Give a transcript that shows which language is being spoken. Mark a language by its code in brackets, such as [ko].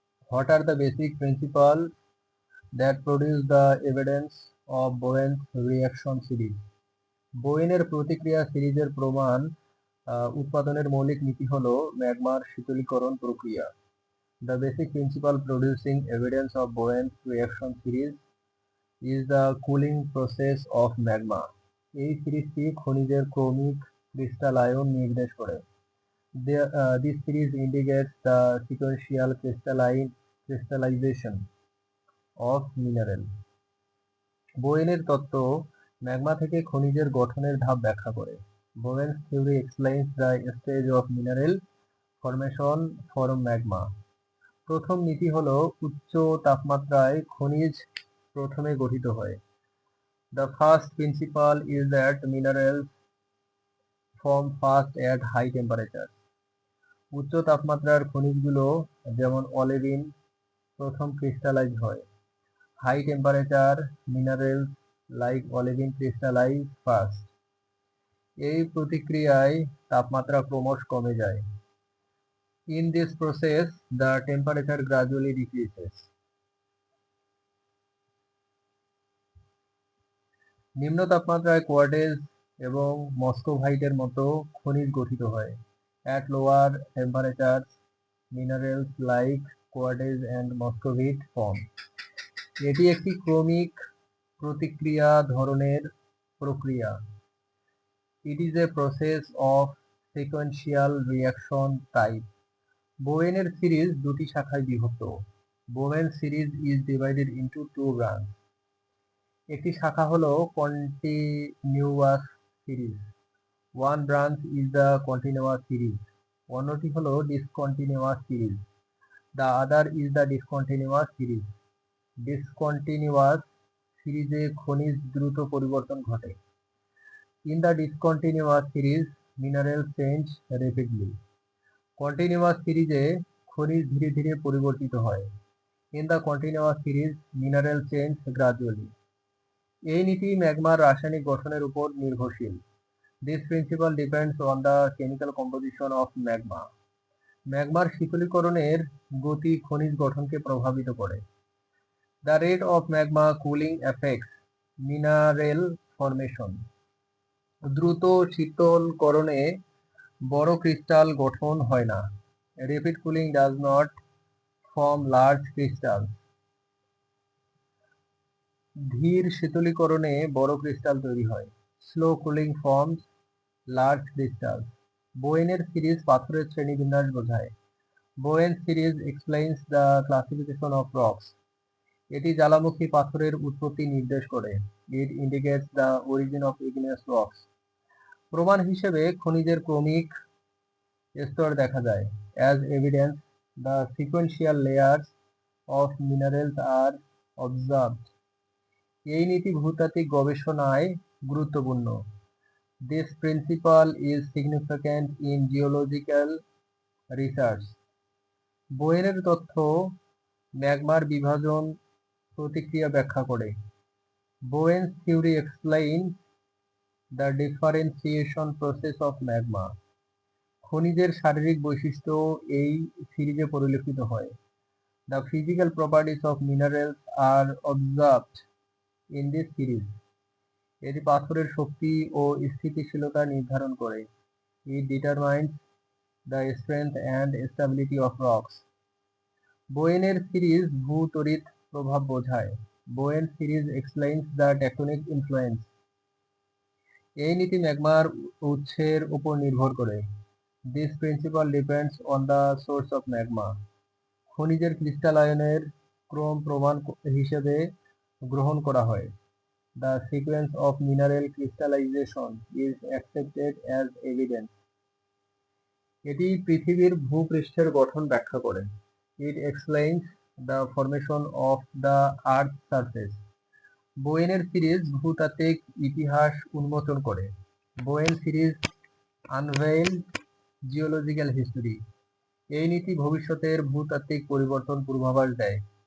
[en] What are the basic principles that produce the evidence of Bowen's reaction series? [bn] বোয়েনের প্রতিক্রিয়া সিরিজের প্রমাণ উৎপাদনের মৌলিক নীতি হল ম্যাগমার শীতলীকরণ প্রক্রিয়া। [en] The basic principle producing evidence of Bowen's reaction series is the cooling process of magma. [bn] এই সিরিজটি খনিজের ক্রমিক ক্রিস্টালায়ন নির্দেশ করে। [en] This series indicates the sequential crystallization of mineral. [bn] বোয়েনের তত্ত্ব ম্যাগমা থেকে খনিজের গঠনের ধাপ ব্যাখ্যা করে। [en] Bowen's theory explains the stage of mineral formation from magma. [bn] প্রথম নীতি হলো উচ্চ তাপমাত্রায় খনিজ প্রথমে গঠিত হয়। [en] The first principle is that minerals form first at high temperature. [bn] উচ্চ তাপমাত্রার খনিজগুলো যেমন অলিভিন প্রথম ক্রিস্টালাইজ হয়। [en] High temperature minerals like olivine crystallize first. [bn] এই প্রতিক্রিয়ায় তাপমাত্রা ক্রমশ কমে যায়। [en] In this process, the temperature gradually decreases. [bn] নিম্ন তাপমাত্রায় কোয়ার্টেজ এবং মস্কোভাইটের মতো খনিজ গঠিত হয়। [en] At lower temperatures, minerals like quartz and muscovite form. [bn] এটি একটি ক্রমিক প্রতিক্রিয়া ধরনের প্রক্রিয়া। [en] It is a process of sequential reaction type. [bn] বোয়েনের series দুটি শাখায় বিভক্ত। বোয়েন series [en] is divided into two branches. [bn] একটি শাখা হলো continuous series. [en] One branch is the continuous series. [bn] অন্যটি হলো [en] discontinuous series. The other is the discontinuous series. [bn] Discontinuous সিরিজে খনিজ দ্রুত পরিবর্তন ঘটে। [en] In the discontinuous series, mineral change rapidly. [bn] Continuous সিরিজে খনিজ ধীরে ধীরে পরিবর্তিত হয়। [en] In the continuous series, mineral change gradually. [bn] এই নীতি ম্যাগমার রাসায়নিক গঠনের উপর নির্ভরশীল। [en] This principle depends on the chemical composition of magma. [bn] ম্যাগমার শীতলীকরণের গতি খনিজ গঠনকে প্রভাবিত করে। [en] The rate of magma cooling affects mineral formation. [bn] দ্রুত শীতলকরণে বড় ক্রিস্টাল গঠন হয় না। [en] Rapid cooling does not form large crystals. [bn] ধীর শীতলীকরণে বড় ক্রিস্টাল তৈরি হয়। [en] Slow cooling forms large crystals. [bn] বোয়েনের series পাথরের শ্রেণীবিন্যাস বোঝায়। [en] Bowen series explains the classification of rocks. [bn] এটি জ্বালামুখী পাথরের উৎপত্তি নির্দেশ করে। [en] It indicates the origin of igneous rocks. [bn] প্রমাণ হিসেবে খনিজের ক্রমিক স্তর দেখা যায়। [en] As evidence, the sequential layers of minerals are observed. [bn] এই নীতি ভূতাত্ত্বিক গবেষণায় গুরুত্বপূর্ণ। [en] This principle is significant in geological research. [bn] বোয়েনের তথ্য ম্যাগমার বিভাজন প্রতিক্রিয়া ব্যাখ্যা করে। [en] Bowen's theory explains the differentiation process of magma. [bn] খনিজের শারীরিক বৈশিষ্ট্য এই সিরিজে পরিলক্ষিত হয়। [en] The physical properties of minerals are observed in this series. [bn] এটি পাথরের শক্তি ও স্থিতিশীলতা নির্ধারণ করে। [en] It determines the strength and stability of rocks. [bn] বোয়েনের series ভূতড়িৎ প্রভাব বোঝায়। [en] Bowen series explains the tectonic influence. [bn] এই নীতি ম্যাগমার উৎসের উপর নির্ভর করে। [en] This principle depends on the source of magma. [bn] খনিজের ক্রিস্টালায়নের ক্রম প্রমাণ হিসেবে গ্রহণ করা হয়। [en] The sequence of mineral crystallization is accepted as evidence. [bn] এটি পৃথিবীর ভূপৃষ্ঠের গঠন ব্যাখ্যা করে। [en] It explains the formation of the earth's surface. [bn] বোয়েনের series ভূতাত্ত্বিক ইতিহাস উন্মোচন করে। [en] Bowen series unveiled geological history. [bn] এই নীতি ভবিষ্যতের ভূতাত্ত্বিক পরিবর্তন পূর্বাভাস দেয়।